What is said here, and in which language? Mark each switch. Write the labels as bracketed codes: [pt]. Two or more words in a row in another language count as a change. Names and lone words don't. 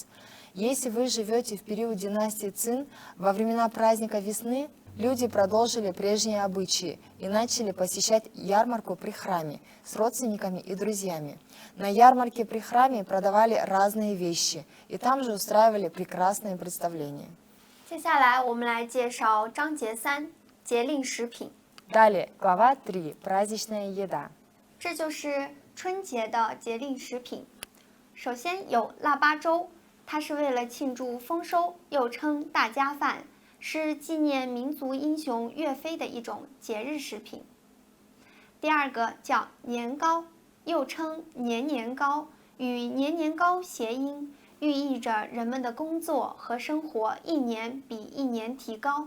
[ru] Если вы живете в период династии Цин, во времена праздника весны люди продолжили прежние обычаи и начали посещать ярмарку при храме с родственниками и друзьями. На ярмарке при храме продавали разные вещи, и там же устраивали прекрасные представления. [zh] 接下来我们来介绍章节3节令食品。 [ru] Далее, глава 3. Праздничная еда. [zh] 这就是春节的节令食品。首先有腊八粥，它是为了庆祝丰收，又称大家饭，是纪念民族英雄岳飞的一种节日食品。第二个叫年糕，又称年年糕，与年年糕谐音，寓意着人们的工作和生活一年比一年提高。